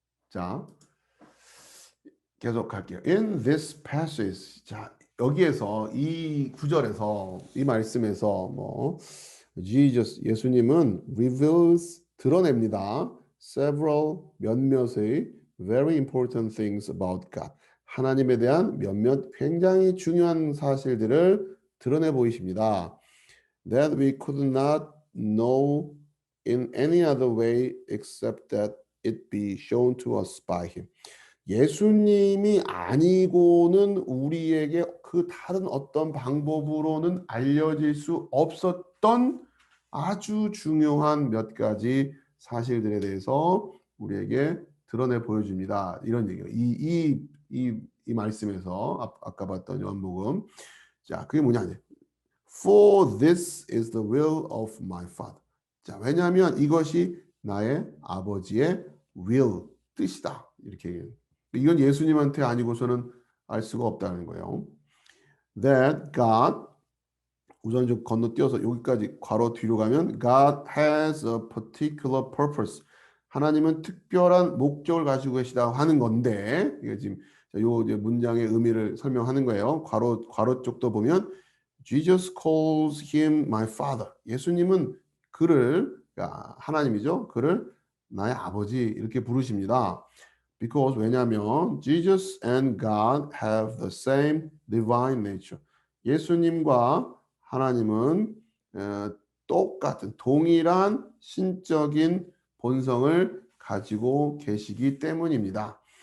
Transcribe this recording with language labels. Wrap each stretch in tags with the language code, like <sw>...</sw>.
<ko>자, 계속 갈게요.</ko> <en>In this passage,</en> <ko>자 여기에서 이 구절에서 이 말씀에서 뭐 Jesus 예수님은 reveals 드러냅니다.</ko> <en>several</en> <ko>몇몇의</ko> <en>very important things about God.</en> <ko>하나님에 대한 몇몇 굉장히 중요한 사실들을 드러내 보이십니다.</ko> <en>That we could not know in any other way except that it be shown to us by him.</en> <ko>예수님이 아니고는 우리에게 그 다른 어떤 방법으로는 알려질 수 없었던 아주 중요한 몇 가지 사실들에 대해서 우리에게 드러내 보여줍니다. 이런 얘기예요. 이 말씀에서 아까 봤던 요한복음. 자, 그게 뭐냐?</ko> <en>For this is the will of my father.</en> <ko>자, 왜냐하면 이것이 나의 아버지의 will, 뜻이다. 이렇게 얘기해요. 이건 예수님한테 아니고서는 알 수가 없다는 거예요.</ko> <en>That God</en> <ko>우선 좀 건너뛰어서 여기까지 괄호 뒤로 가면</ko> <en>God has a particular purpose.</en> <ko>하나님은 특별한 목적을 가지고 계시다 하는 건데 이게 지금 요 이제 문장의 의미를 설명하는 거예요. 괄호 쪽도 보면</ko> <en>Jesus calls him my father.</en> <ko>예수님은 그를 하나님이죠. 그를 나의 아버지 이렇게 부르십니다.</ko> <en>Because</en> <ko>왜냐하면</ko> <en>Jesus and God have the same divine nature.</en> <ko>예수님과 하나님은 똑같은 동일한 신적인 본성을 가지고 계시기 때문입니다.</ko>